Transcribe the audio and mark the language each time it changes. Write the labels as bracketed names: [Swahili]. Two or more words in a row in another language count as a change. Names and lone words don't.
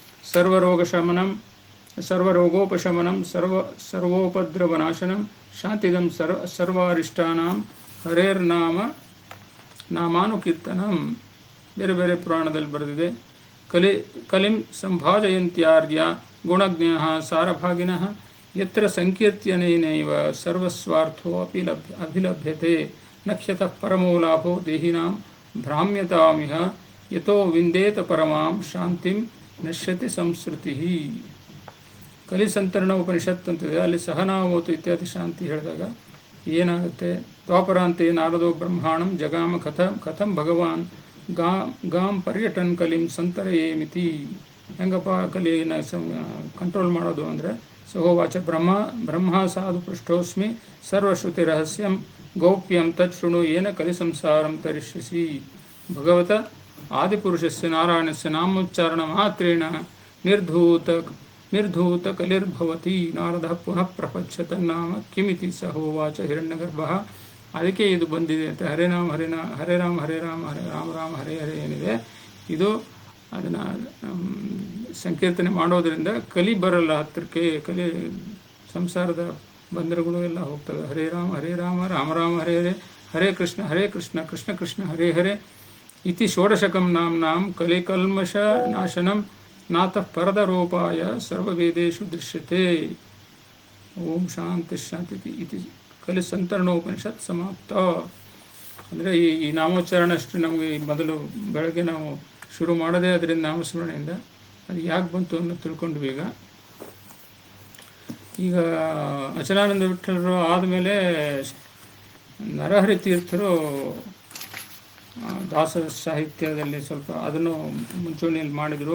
[Sanskrit] ಸರ್ವರೋಗೋಪಶಮನಂ ಸರ್ವೋಪದ್ರವನಾಶನಂ ಶಾಂತಿದಂ ಸರ್ವಾರಿಷ್ಟಾನಾಂ ನಾಮಾನುಕೀರ್ತನಂ. [Kannada] ಬೇರೆ ಬೇರೆ ಪುರಾಣದಲ್ಲಿ ಬರೆದಿದೆ. [Sanskrit] ಕಲಿಂ ಸಂಭಾಜಯಂತ್ಯಾರ್ಯ ಗುಣಜ್ಞಃ ಸಾರಭಾಗಿನಃ ಯತ್ರ ಸಂಕೀರ್ತ್ಯನೇನೈವ ಸರ್ವಸ್ವಾರ್ಥೋ ಅಭಿಲಭ್ಯತೆ ನಕ್ಷ್ಯತಃ ಪರಮೋ ಲಾಭೋ ದೇಹಿನಾಂ ಭ್ರಾಮ್ಯತಾಮಿಹ ಯತೋ ವಿಂದೇತ ಪರಮಾಂ ಶಾಂತಿಂ ನಶ್ಯತಿ ಸಂಸ್ಕೃತಿ. [Kannada] ಕಲಿಸಂತರಣ ಉಪನಿಷತ್ ಅಂತಿದೆ, ಅಲ್ಲಿ ಸಹನಾವೋತು ಇತ್ಯಾದಿ ಶಾಂತಿ ಹೇಳಿದಾಗ ಏನಾಗುತ್ತೆ? [Sanskrit] ದ್ವಾಪರಾಂತೆ ನಾರದೋ ಬ್ರಹ್ಮಾಣಂ ಜಗಾಮ ಕಥಂ ಭಗವಾನ್ ಗಾಂ ಪರ್ಯಟನ್ ಕಲಿಂ ಸಂತರಯೇಮಿತಿ. [Kannada] ಹೆಂಗಪ್ಪ ಕಲಿನ ಕಂಟ್ರೋಲ್ ಮಾಡೋದು ಅಂದರೆ, [Sanskrit] ಸಹೋವಾಚ ಬ್ರಹ್ಮ ಸಾಧು ಪೃಷ್ಠೋಸ್ಮಿ ಸರ್ವಶ್ರುತಿ ರಹಸ್ಯಂ ಗೌಪ್ಯಂ ತತ್ ಶೃಣು ಏನ ಕಲಿ ಸಂಸಾರಂ ತರಿಷ್ಯಸಿ. ಭಗವತ ಆದಿಪುರುಷಸ್ಯ ನಾರಾಯಣಸ್ಯ ನಾಮೋಚ್ಚಾರಣ ಮಾತ್ರೇಣ ನಿರ್ಧೂತ ಕಲಿರ್ಭವತಿ. ನಾರದ ಪುನಃ ಪ್ರಪಂಚ ತನ್ನಾಮ ಕಿಮಿತಿ ಸಹೋವಾಚ ಹಿರಣ್ಯಗರ್ಭಃ. [Kannada] ಅದಕ್ಕೆ ಇದು ಬಂದಿದೆ ಅಂತ. [Sanskrit] ಹರೇ ರಾಮ ಹರೇ ರಾಮ ಹರೇ ರಾಮ ರಾಮ ರಾಮ ಹರೇ ಹರೇ [Kannada] ಏನಿದೆ ಇದು, ಅದನ್ನು ಸಂಕೀರ್ತನೆ ಮಾಡೋದರಿಂದ ಕಲಿ ಬರಲ್ಲ ಹತ್ತಿರಕ್ಕೆ. ಕಲಿ ಸಂಸಾರದ ಬಂಧನಗಳು ಎಲ್ಲ ಹೋಗ್ತವೆ. [Sanskrit] ಹರೇ ರಾಮ ರಾಮ ರಾಮ ಹರೇ ಹರೇ ಹರೇ ಕೃಷ್ಣ ಕೃಷ್ಣ ಕೃಷ್ಣ ಹರೇ ಹರೇ ಇತಿ ಷೋಡಶಕಂ ನಾಮ್ನಾಂ ಕಲಿಕಲ್ಮಷ ನಾಶನಂ ನಾತಃ ಪರದರೋಪಾಯ ಸರ್ವವೇದೇಶು ದೃಶ್ಯತೆ. ಓಂ ಶಾಂತಿ ಶಾಂತಿ ಇತಿ ಕಲಿ ಸಂತರಣೋಪನಿಷತ್ ಸಮಾಪ್ತ. [Kannada] ಅಂದರೆ ಈ ನಾಮೋಚ್ಚಾರಣೆ ಅಷ್ಟು ನಮಗೆ ಮೊದಲು ಬೆಳಗ್ಗೆ ನಾವು ಶುರು ಮಾಡೋದೇ ಅದರಿಂದ ನಾಮಸ್ಮರಣೆಯಿಂದ. ಅದು ಯಾಕೆ ಬಂತು ಅನ್ನೋ ತಿಳ್ಕೊಂಡ್ವಿ. ಈಗ ಅಚಲಾನಂದ ವಿಠಲರು ಆದಮೇಲೆ ನರಹರಿ ತೀರ್ಥರು ದಾಸ ಸಾಹಿತ್ಯದಲ್ಲಿ ಸ್ವಲ್ಪ ಅದನ್ನು ಮುಂಚೂಣಿಯಲ್ಲಿ ಮಾಡಿದರು.